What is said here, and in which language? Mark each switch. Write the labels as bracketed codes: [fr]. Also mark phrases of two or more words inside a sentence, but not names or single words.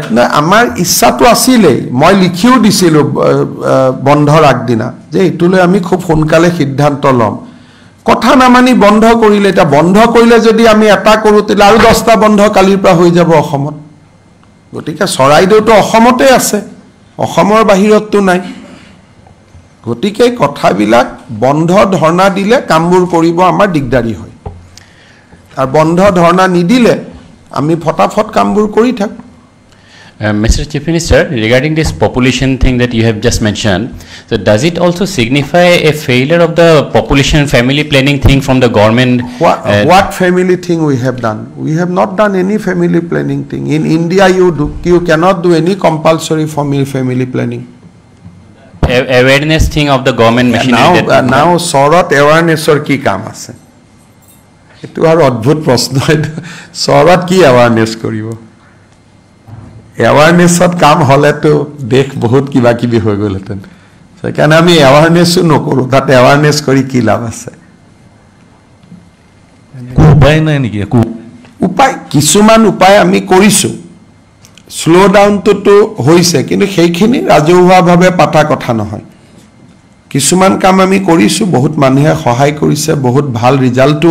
[as] না আমাৰ ইচ্ছাটো আছিলে মই লিখিও দিছিলো বন্ধৰ আগদিনা যে ইটুলৈ আমি খুব সোনকালে সিদ্ধান্ত লম কথা না মানি বন্ধ কৰিলে এটা বন্ধ কৰিলে যদি আমি এটা কৰো তেলে আৰু 10টা বন্ধ কালিৰ পৰা হৈ যাব অসমত গতিকে সৰাইদেউটো অসমতে আছে অসমৰ বাহিৰতটো নাই গতিকে কথাবিলাক বন্ধ ধৰ্ণা দিলে কামবোৰ কৰিব আমাৰ দিগদাৰি হয় আৰু বন্ধ ধৰ্ণা নিদিলে আমি ফটাফট কামবোৰ কৰি থাক [en] Mr. Chief Minister, regarding this population thing that you have just mentioned, so does it also signify a failure of the population family planning thing from the government? What family thing we have done? We have not done any family planning thing. In India, you cannot do any compulsory family planning. Awareness thing of the government machinery. [as] Now, Sorat awareness ৰ কি কাম আছে? ইটো হৰ অদ্ভুত প্ৰশ্ন. Sorat ki awareness koribo? Awareness কাম হলে তো দেখ বহুত কিবা কিবি হৈ গল হেতেন সেইকাৰণে আমি awareness নকৰো তাত awareness কৰি কি লাভ আছে উপায় নাই নেকি উপায় কিছুমান উপায় আমি কৰিছো [en] slow down [as] তো হৈছে কিন্তু সেইখিনি ৰাজহুৱাভাৱে পাতা কথা নহয় কিছুমান কাম আমি কৰিছো বহুত মানুহে সহায় কৰিছে বহুত ভাল ৰিজাল্টটো